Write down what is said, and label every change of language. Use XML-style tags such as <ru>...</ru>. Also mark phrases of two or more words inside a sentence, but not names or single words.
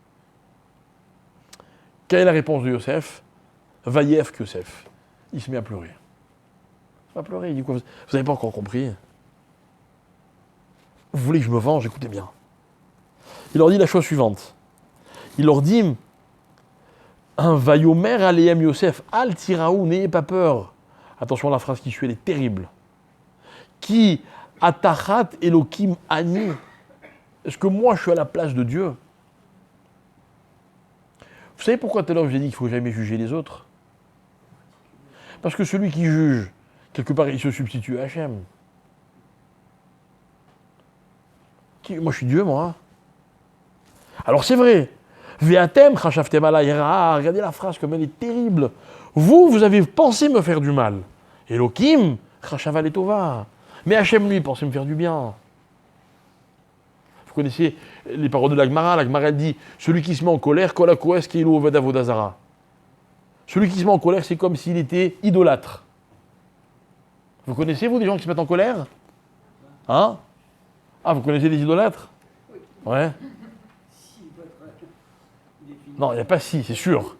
<fr>Quelle est la réponse de Yosef?</fr> <he>ויבך יוסף.</he> <fr>Il se met à pleurer. Il va pleurer, il dit quoi? Vous n'avez pas encore compris? Vous voulez que je me venge? Écoutez bien. Il leur dit la chose suivante. Il leur dit, un</fr> <he>ויאמר אליהם יוסף אל תיראו,</he> <fr>n'ayez pas peur. Attention à la phrase qui suit, elle est terrible.</fr> <he>הכי תחת אלוקים אני.</he> <fr>Est-ce que moi je suis à la place de Dieu? Vous savez pourquoi tout à l'heure je vous ai dit qu'il ne faut jamais juger les autres? Parce que celui qui juge, quelque part il se substitue à Hachem. Moi je suis Dieu, moi. Alors c'est vrai.</fr> <he>ואתם חשבתם עלי רעה.</he> <fr>Regardez la phrase comme elle est terrible. Vous avez pensé me faire du mal.</fr> <he>אלוקים חשבה לטובה.</he> <fr>Mais Hachem, lui, pensait me faire du bien. Vous connaissez les paroles de l'Agmara. L'Agmara dit, celui qui se met en colère,</fr> <he>כל הכועס כאילו עובד עבודה זרה.</he> <fr>Celui qui se met en colère, c'est comme s'il était idolâtre. Vous connaissez, vous, des gens qui se mettent en colère? Hein? Ah, vous connaissez des idolâtres? Ouais. Non, il n'y a pas si, c'est sûr.</fr>